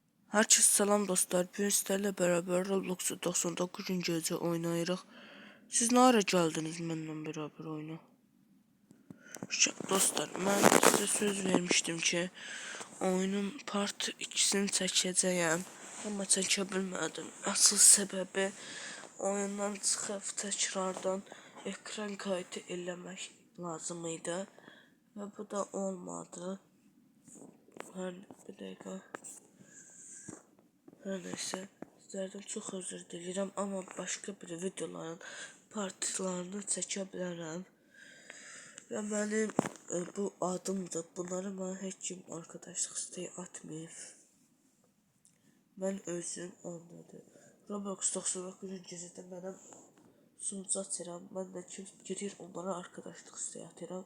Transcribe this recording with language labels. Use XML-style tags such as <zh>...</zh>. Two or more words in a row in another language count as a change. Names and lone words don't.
<tr>Herkese selam dostlar. Bugün sizlerle beraber Roblox'u 99.</tr> <az>gece oynayırıq.</az> <tr>Siz ne ara geldiniz benimle beraber oyuna? Dostlar, ben size söz vermiştim ki oyunun part 2'sini çəkəcəyəm.</tr> <az>Ama çəkə bilmədim. Asıl səbəbi oyundan çıxıb təkrardan ekran kaydı eləmək lazım idi. Və bu da olmadı.</az> <tr>Bir dakika. Her neyse, sizlerden çok özür dilerim ama başka bir videoların partlarını</tr> <az>çəkə bilərəm. Və mənim bu adımdır. Bunları mən heç kim</az> <tr>arkadaşlıq isteği</tr> <az>atmayıb. Mən özüm anladım. Roblox 99. gecədə mənə sunucu açıram. Mən də kim girir onlara</az> <tr>arkadaşlıq isteği</tr> <az>atıram.</az>